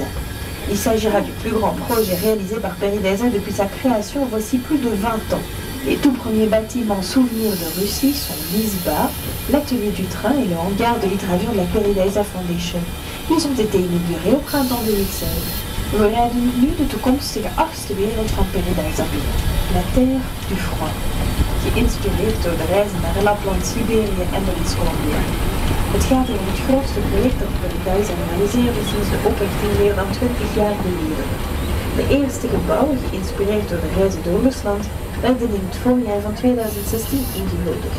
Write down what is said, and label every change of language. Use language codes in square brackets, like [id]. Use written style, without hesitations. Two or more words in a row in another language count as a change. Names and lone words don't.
[fr] Il s'agira du plus grand projet réalisé par Paradijsa depuis sa création voici plus de 20 ans. Les tout premiers bâtiments souvenirs de Russie sont l'ISBA, l'atelier du train et le hangar de l'hydravion de la Paradijsa Foundation. Ils ont été inaugurés au printemps 2016. [nl] We rijden nu de toekomstige 8e wereld van Paradise AB, [fr] la terre du froid, [nl] geïnspireerd door de reizen naar Lapland, Siberië en Brits-Columbia. Het gaat om het grootste project dat Paradise realiseerde sinds de oprichting meer dan 20 jaar geleden. De eerste gebouwen, geïnspireerd door de reizen door Rusland, werden in het voorjaar van 2016 ingehuldigd.